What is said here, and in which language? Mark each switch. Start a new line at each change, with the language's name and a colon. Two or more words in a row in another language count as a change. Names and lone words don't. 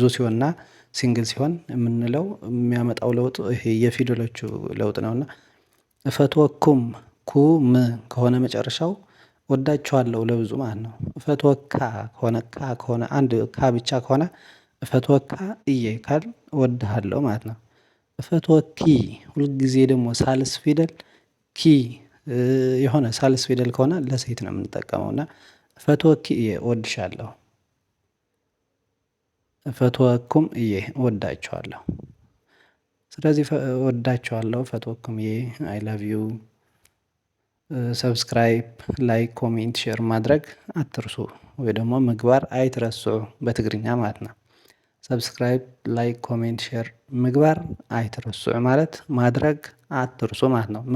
Amharic: ሲሆንና ሲንግል ሲሆን የምንለው የሚያመጣው ለውጥ ይሄ የፊደሎቹ ለውጥ ነው። እና እፈትወኩም ኩም ከሆነ መጨረሻው እወዳችኋለሁ ለብዙ ማለት ነው። እፈትወካ ከሆነ ካ ከሆነ አንድ ካ ብቻ ከሆነ
Tigrinya: እፈትወካ እየ
Amharic: ካልን እወድሃለሁ ማለት ነው። እፈትወኪ ሁልጊዜ ደግሞ ሳልስ ፊደል ኪ የሆነ ሳልስ ፊደል ከሆነ ለሴት ነው የምንጠቀመው። እና
Tigrinya: እፈትወኪ እየ
Amharic: እወድሻለሁ።
Tigrinya: ፈትወኩም እየ
Amharic: እወዳችኋለሁ። ስለዚህ እወዳችኋለሁ
Tigrinya: ፈትወኩም እየ
English: I love you። subscribe like comment share
Amharic: ማድረግ አትርሱ። ወይ ደግሞ
Tigrinya: ምግባር አይትረስዑ
Amharic: በትግርኛ ማለት ነው።
English: subscribe like comment share
Tigrinya: ምግባር አይትረስዑ
Amharic: ማለት ማድረግ አትርሱ ማለት ነው።